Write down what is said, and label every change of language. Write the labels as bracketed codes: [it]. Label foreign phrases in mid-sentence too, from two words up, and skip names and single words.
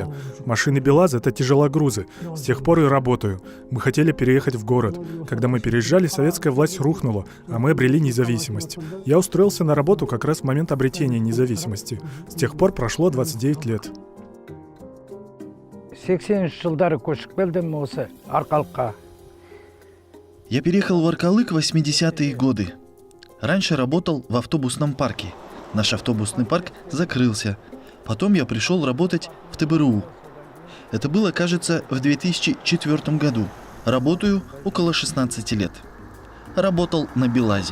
[ru] Машины БелАЗ — это тяжелогрузы. С тех пор и работаю. Мы хотели переехать в город. Когда мы переезжали, советская власть рухнула, а мы обрели независимость. Я устроился на работу как раз в момент обретения независимости. С тех пор прошло 29 лет. [kk] 80 жылдары көшіп келдім осы Арқалыққа. [ru] Я переехал в Аркалык в 80-е годы. Раньше работал в автобусном парке. Наш автобусный парк закрылся. Потом я пришел работать в ТБРУ. Это было, кажется, в 2004 году. Работаю около 16 лет. Работал на БелАЗе.